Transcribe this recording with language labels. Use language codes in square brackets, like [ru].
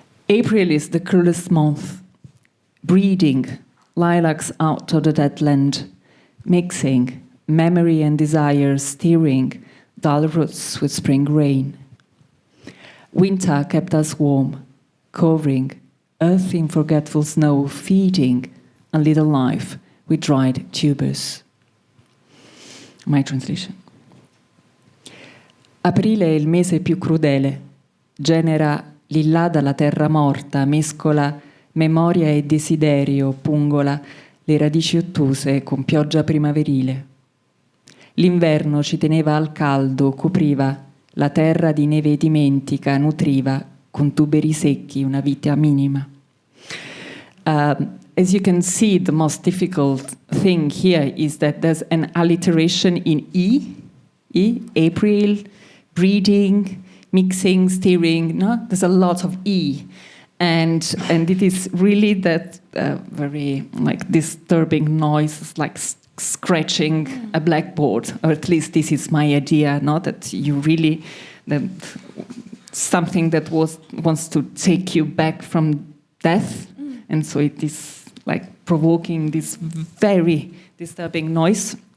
[en] April is the cruelest month, breeding lilacs out of the dead land, mixing memory and desire, stirring dull roots with spring rain. Winter kept us warm, covering earth in forgetful snow, feeding a little life with dried tubers. My translation. [it] Aprile è il mese più crudele, genera lì dalla terra morta, mescola memoria e desiderio, pungola le radici ottuse con pioggia primaverile. L'inverno ci teneva al caldo, copriva la terra di neve dimentica, nutriva con tuberi secchi una vita minima. [en] As you can see, the most difficult thing here is that there's an alliteration in E, April, breeding, mixing, stirring, no? There's a lot of E. And it is really that very disturbing noise, it's like scratching a blackboard, or at least this is my idea, not that you really, that something that wants to take you back from death, and so it is like provoking this very disturbing noise.